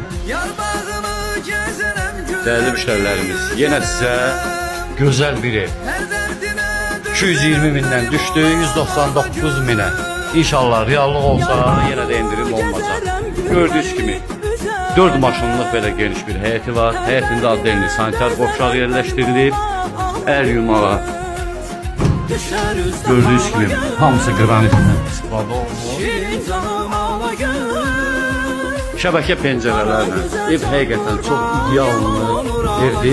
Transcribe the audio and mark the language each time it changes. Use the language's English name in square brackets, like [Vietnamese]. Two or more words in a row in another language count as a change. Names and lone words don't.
[Turkish] Değerli müşterilerimiz, yine size güzel bir ev. 220 binden düştü 199 bine. İnşallah reallık olsa yine de indirim olmayacak. Gördüğünüz gibi [Azerbaijani] 4 maşınlıq belə geniş bir həyəti var. Həyətində adrenli sanitar qovşağı yerləşdirilib. Əl yumağı [Turkish] gördüğünüz gibi [Azerbaijani] hamısı qranitdən istifadə olunur. Şəbəkə pəncərələrlə ev həqiqətən çox idealını verdi.